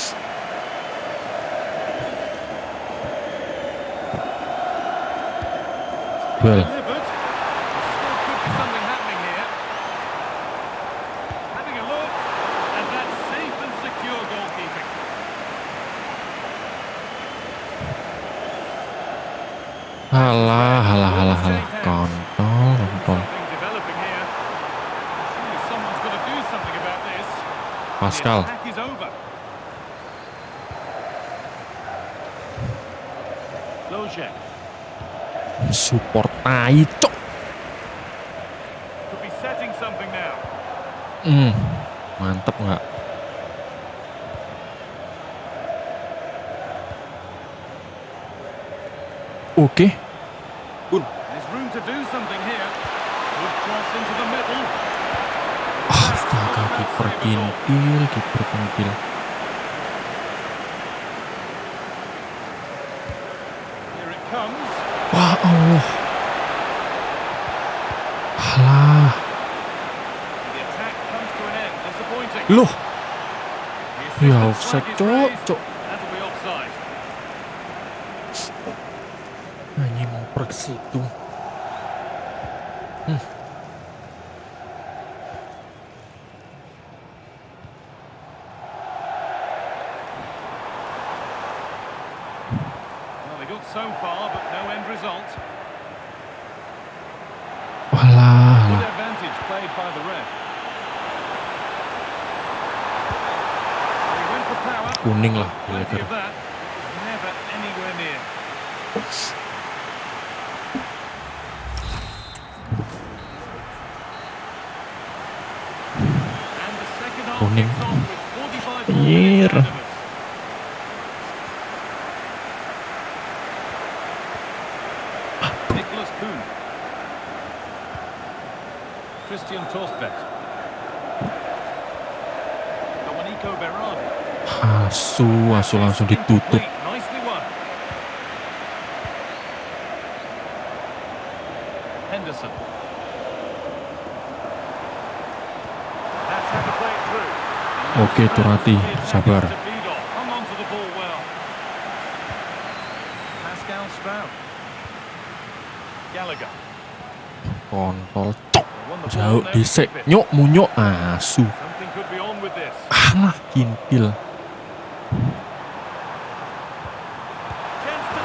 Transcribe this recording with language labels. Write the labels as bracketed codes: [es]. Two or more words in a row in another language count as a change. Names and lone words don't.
[en] Well, Delivered. Still could be something happening here. Having a look, and that's safe and secure goalkeeping. [id] halah. Kontol. [en] Something developing here. Surely someone's got to do something about this. Pascal. The attack is over. Lojek [jv] Support tai, cok. [en] could be setting something now. [id] Mantep nggak? Oke. [en] There's room to do something here. Good cross into the middle. [id] Astaga, kiper kintil. [en] Here it comes. [id] Wah, Allah. Alah. [en] The attack comes to an end. Disappointing. [id] Loh, [en] The [id] ya [en] assistant offside, flag is [jv] cok, [en] raised. [jv] cok. [en] That'll be offside. [id] Anjing ngoper ke situ. [en] Well, they got so far, but no end result. [jv] Walah. [en] Good advantage played by the ref. He went for power. [id] Kuning lah, [en] Plenty Gallagher. of that. It was never anywhere near. And the second half [id] Kuning. [en] kicks off with 45 more [id] Anjir. [en] minutes ahead of us. Nicholas Kuhn. Christian Torstvedt. Domenico Berardi. [id] Asu langsung ditutup. [en] Incomplete. Nicely won. Henderson. That's how to play it through. [id] Oke, Turati, sabar. [en] Hung on to the ball well. Pascal Sprout. Gallagher. [id] Kontol, cok. [en] They won the ball [id] Jauh [en] and they [jv] disek. [en] keep it. [jv] Nyok munyok. Asu. [en] Something could be on with this. [jv] Alah, kintil. [en] Chance to